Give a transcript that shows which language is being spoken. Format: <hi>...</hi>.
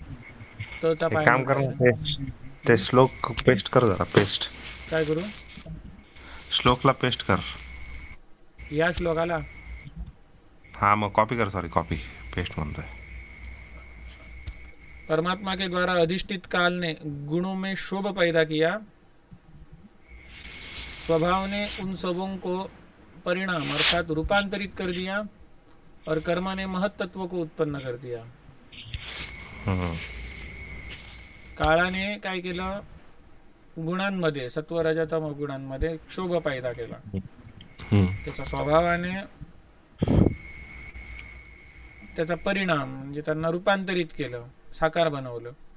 <mr>एक काम कर ना, ते श्लोक पेस्ट कर जरा. पेस्ट काय करू? श्लोकला पेस्ट कर. या श्लोकाला हाँ मग कॉपी कर. सॉरी कॉपी, पेस्ट म्हणतोय.</mr> <hi>परमात्मा के द्वारा अधिष्ठित काल ने गुणों में शोभ पैदा किया. स्वभाव ने उन सबों को परिणाम अर्थात रूपांतरित कर दिया और कर्म ने महत्त्व को उत्पन्न कर दिया.</hi> <mr>काळाने काय केलं? गुणांमध्ये सत्व रजतम गुणांमध्ये क्षोभ पैदा केला. त्याच्या स्वभावाने त्याचा परिणाम म्हणजे त्यांना रूपांतरित केलं, साकार बनवलं.</mr>